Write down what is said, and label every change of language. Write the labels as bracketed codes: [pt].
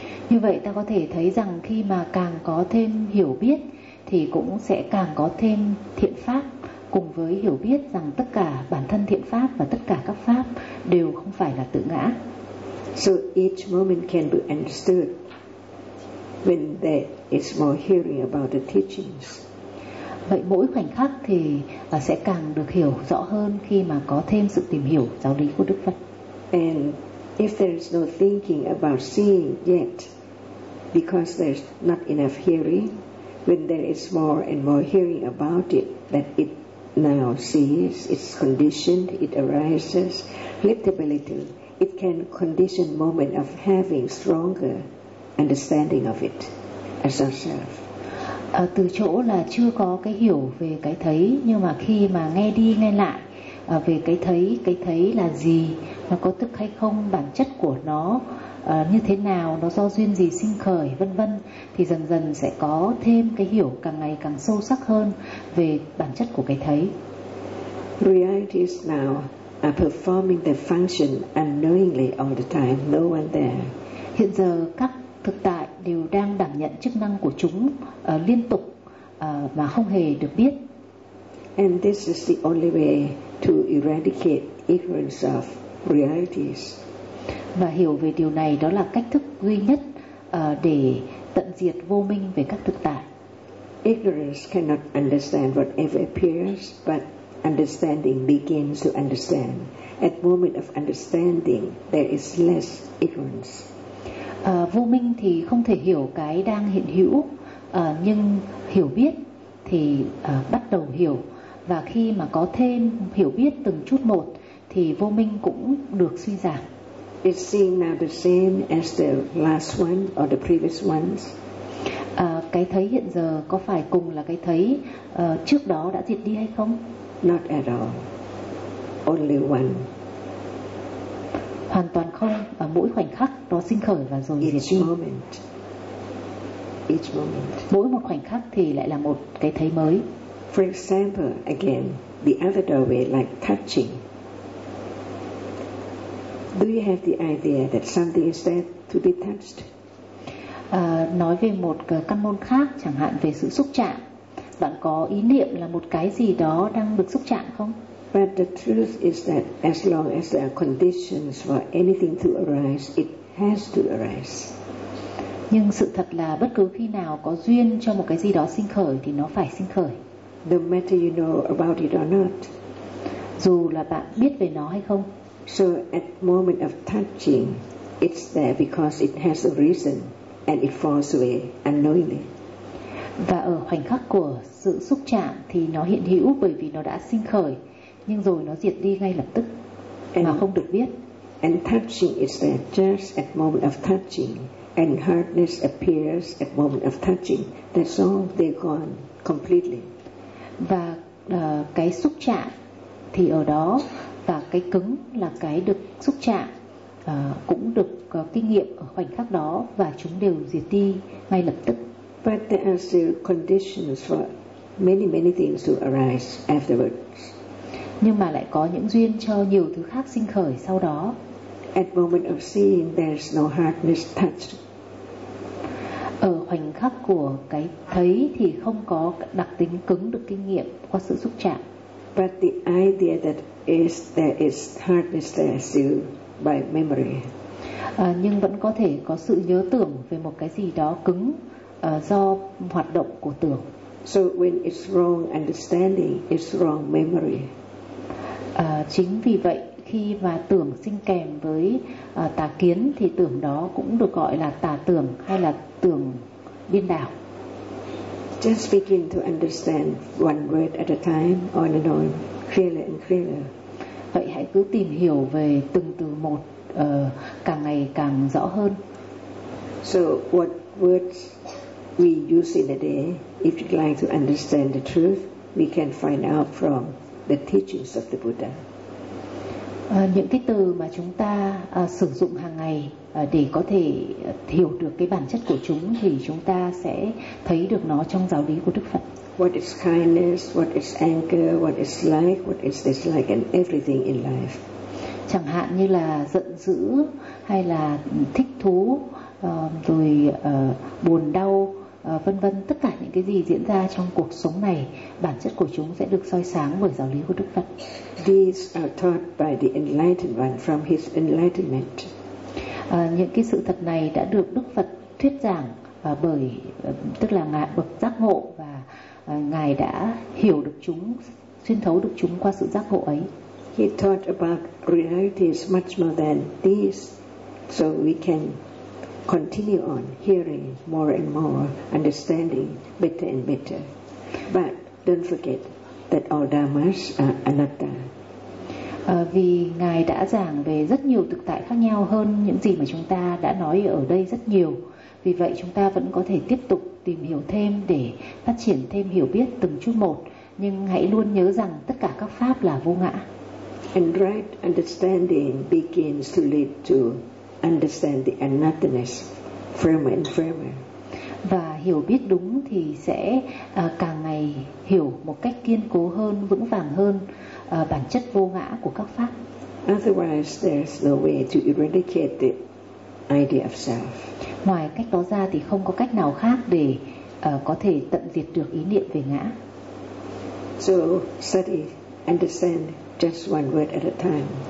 [vi] Như vậy ta có thể thấy rằng khi mà càng có thêm hiểu biết thì cũng sẽ càng có thêm thiện pháp, cùng với hiểu biết rằng tất cả bản thân thiện pháp và tất cả các pháp đều không phải là tự ngã. [en] So each moment can be understood when there is more hearing about the teachings. [vi] Vậy mỗi khoảnh khắc thì sẽ càng được hiểu rõ hơn khi mà có thêm sự tìm hiểu giáo lý của Đức Phật. [en] And if there is no thinking about seeing yet, because there's not enough hearing, when there is more and more hearing about it, that it now sees, it's conditioned, it arises, little by little, it can condition moment of having stronger understanding of it as ourself. [vi] Từ chỗ là chưa có cái hiểu về cái thấy, nhưng mà khi mà nghe đi nghe lại về cái thấy là gì, nó có thức hay không, bản chất của nó như thế nào, nó do duyên gì sinh khởi, vân vân, thì dần dần sẽ có thêm cái hiểu càng ngày càng sâu sắc hơn về bản chất của cái thấy. [en] Realities now are performing their function unknowingly all the time, no one there. [vi] Hiện giờ các thực tại đều đang đảm nhận chức năng của chúng liên tục mà không hề được biết. [en] And this is the only way to eradicate ignorance of realities. [vi] Và hiểu về điều này đó là cách thức duy nhất để tận diệt vô minh về các thực tại. [en] Ignorance cannot understand whatever appears, but understanding begins to understand. At moment of understanding, there is less ignorance. [vi] Vô minh thì không thể hiểu cái đang hiện hữu, nhưng hiểu biết thì bắt đầu hiểu. Và khi mà có thêm hiểu biết từng chút một thì vô minh cũng được suy giảm. [en] It seems now the same as the last one or the previous ones. [vi] Cái thấy hiện giờ có phải cùng là cái thấy trước đó đã diệt đi hay không? [en] Not at all. Only one. [vi] Hoàn toàn không, và mỗi khoảnh khắc nó sinh khởi và rồi diệt đi. [en] Each moment. [vi] Mỗi một khoảnh khắc thì lại là một cái thấy mới. [en] For example, again, the other doorway, like touching. Do you have the idea that something is there to be touched? [vi] Nói về một căn môn khác, chẳng hạn về sự xúc chạm, bạn có ý niệm là một cái gì đó đang được xúc chạm không? [en] But the truth is that as long as there are conditions for anything to arise, it has to arise. [vi] Nhưng sự thật là bất cứ khi nào có duyên cho một cái gì đó sinh khởi thì nó phải sinh khởi. [en] No matter you know about it or not. [vi] Dù là bạn biết về nó hay không. [en] So at moment of touching, it's there because it has a reason and it falls away unknowingly. [vi] Và ở khoảnh khắc của sự xúc chạm thì nó hiện hữu bởi vì nó đã sinh khởi, nhưng rồi nó diệt đi ngay lập tức mà không được biết. [en] And touching is there just at moment of touching, and hardness appears at moment of touching. That's all, they're gone completely. [vi] Và cái xúc chạm thì ở đó, và cái cứng là cái được xúc chạm cũng được kinh nghiệm ở khoảnh khắc đó, và chúng đều diệt đi ngay lập tức. [en] But there are still conditions for many many things to arise afterwards. [vi] Nhưng mà lại có những duyên cho nhiều thứ khác sinh khởi sau đó. [en] At moment of seeing, there's no hardness touched. [vi] ở khoảnh khắc của cái thấy thì không có đặc tính cứng được kinh nghiệm qua sự xúc chạm. [en] But the idea that is there is hardness there still by memory. [vi] Nhưng vẫn có thể có sự nhớ tưởng về một cái gì đó cứng do hoạt động của tưởng. [en] So when it's wrong understanding, it's wrong memory. [vi] Chính vì vậy khi mà tưởng sinh kèm với tà kiến thì tưởng đó cũng được gọi là tà tưởng hay là tưởng biên đảo. [en] Just begin to understand one word at a time, on and on, clearer and clearer. [vi] Vậy hãy cứ tìm hiểu về từng từ một càng ngày càng rõ hơn. [en] So what words we use in a day, if you'd like to understand the truth, we can find out from the teachings of the Buddha. [vi] Những cái từ mà chúng ta sử dụng hàng ngày để có thể hiểu được cái bản chất của chúng thì chúng ta sẽ thấy được nó trong giáo lý của Đức Phật. [en] What is kindness, what is anger, what is like, what is dislike, and everything in life. [vi] Chẳng hạn như là giận dữ hay là thích thú rồi buồn đau vân vân, tất cả những cái gì diễn ra trong cuộc sống này, bản chất của chúng sẽ được soi sáng bởi giáo lý của Đức Phật. [en] These are taught by the enlightened one from his enlightenment. [vi] Những cái sự thật này đã được Đức Phật thuyết giảng bởi tức là ngài bậc giác ngộ và ngài đã hiểu được chúng, xuyên thấu được chúng qua sự giác ngộ ấy. [en] He taught about realities much more than these, so we can continue on hearing more and more, understanding better and better. But don't forget that all dharmas are anatta. [vi] Vì ngài đã giảng về rất nhiều thực tại khác nhau hơn những gì mà chúng ta đã nói ở đây rất nhiều. Vì vậy chúng ta vẫn có thể tiếp tục tìm hiểu thêm để phát triển thêm hiểu biết từng chút một. Nhưng hãy luôn nhớ rằng tất cả các pháp là vô ngã. [en] And right understanding begins to lead to understand the anatta-ness firmer and firmer. [vi] Và hiểu biết đúng thì sẽ càng ngày hiểu một cách kiên cố hơn, vững vàng hơn bản chất vô ngã của các pháp. [en] Otherwise, there's no way to eradicate the idea of self. [vi] Ngoài cách đó ra thì không có cách nào khác để có thể tận diệt được ý niệm về ngã. [en] So study, understand just one word at a time.